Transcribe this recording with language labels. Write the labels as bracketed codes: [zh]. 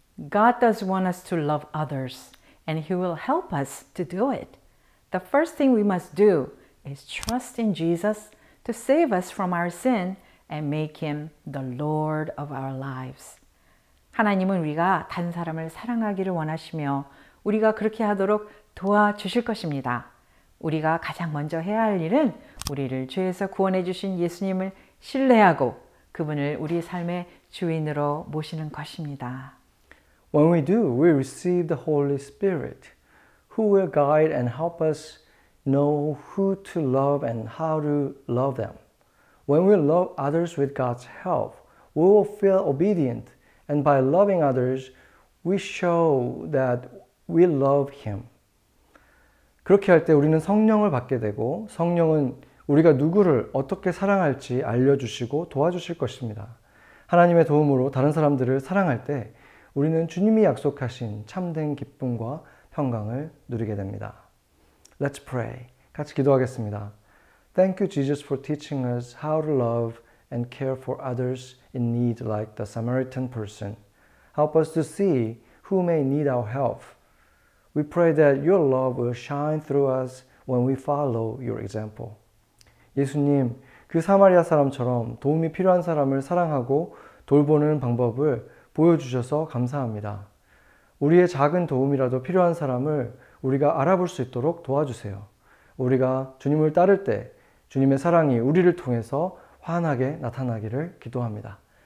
[en] God does want us to love others, and He will help us to do it. The first thing we must do is trust in Jesus to save us from our sin and make Him the Lord of our lives. [ko] 하나님은 우리가 다른 사람을 사랑하기를 원하시며 우리가 그렇게 하도록 도와주실 것입니다. 우리가 가장 먼저 해야 할 일은 우리를 죄에서 구원해 주신 예수님을 신뢰하고 그분을 우리 삶의 주인으로 모시는 것입니다. [en] When we do, we receive the Holy Spirit, who will guide and help us know who to love and how to love them. When we love others with God's help, we will feel obedient, and by loving others, we show that we love Him. [ko] 그렇게 할 때 우리는 성령을 받게 되고 성령은 우리가 누구를 어떻게 사랑할지 알려주시고 도와주실 것입니다. 하나님의 도움으로 다른 사람들을 사랑할 때 우리는 주님이 약속하신 참된 기쁨과 평강을 누리게 됩니다. [en] Let's pray. [ko] 같이 기도하겠습니다. [en] Thank you, Jesus, for teaching us how to love and care for others in need like the Samaritan person. Help us to see who may need our help. We pray that your love will shine through us when we follow your example. [ko] 예수님, 그 사마리아 사람처럼 도움이 필요한 사람을 사랑하고 돌보는 방법을 보여주셔서 감사합니다. 우리의 작은 도움이라도 필요한 사람을 우리가 알아볼 수 있도록 도와주세요. 우리가 주님을 따를 때 주님의 사랑이 우리를 통해서 환하게 나타나기를 기도합니다.